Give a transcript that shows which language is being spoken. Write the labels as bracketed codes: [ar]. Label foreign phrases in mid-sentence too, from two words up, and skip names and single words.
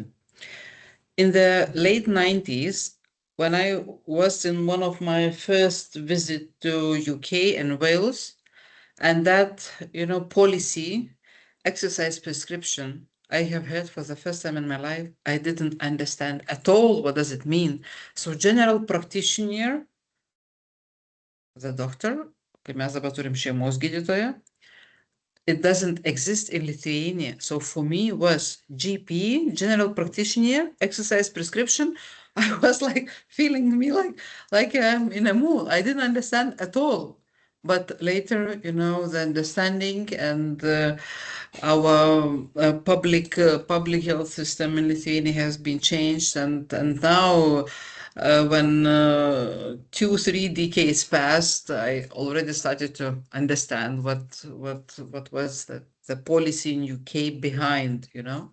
[en] In the late 90s, when I was in one of my first visit to UK and Wales, and that, you know, policy, exercise prescription, I have heard for the first time in my life. I didn't understand at all what does it mean. So general practitioner, the doctor, [lt] kai mes dabar turim šeimos gydytoją, [en] it doesn't exist in Lithuania. So for me was GP, general practitioner, exercise prescription. I was like feeling me like I'm in a mood. I didn't understand at all. But later, you know, the understanding and our public health system in Lithuania has been changed, and now when 2-3 decades passed, I already started to understand what was the policy in UK behind, you know.